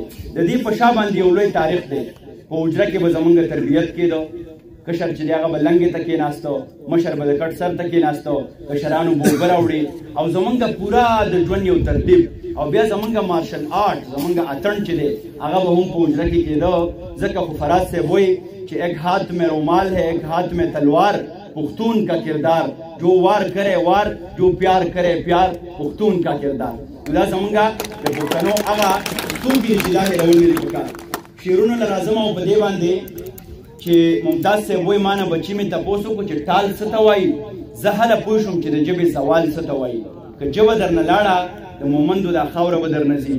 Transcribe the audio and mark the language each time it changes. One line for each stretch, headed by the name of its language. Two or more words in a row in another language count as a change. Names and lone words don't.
Pashto: د دې په شا باندې یو لوی تاریخ دی. په حجره کې به زمونږ تربیت کېده. کشر چې دی هغه به لنګې ته کېناسته، مشر به د کټ سر ته کېناسته، کشرانو به اوبه راوړي او زمونږ پوره د ژوند یو ترتیب او بیا زمونږ مارشل آرټ زمونږ اتڼ چې دی هغه به هم په حجره کې کېده. ځکه خو فراد صاحب وایي چې
Urdu: ایک ہاتھ میں رومال ہے ایک ہاتھ میں تلوار پختون کا کردار جو وار کرے وار جو پیار کرے پیار پختون کا کردار.
Pashto: دا زمونږ د پښتنو هغه توکي چې دا هېرول نه دي پکار. شعرونه له راځم او په دې باندې چې ممتاز صاحب وایي ما نه بچي مې تپوس وکړو چې ټال څه ته وایي. زه هله پوه شوم چې د ژبې سوال څه ته وایي. که ژبه درنه لاړه د مومندو دا خاوره به درنه ځي.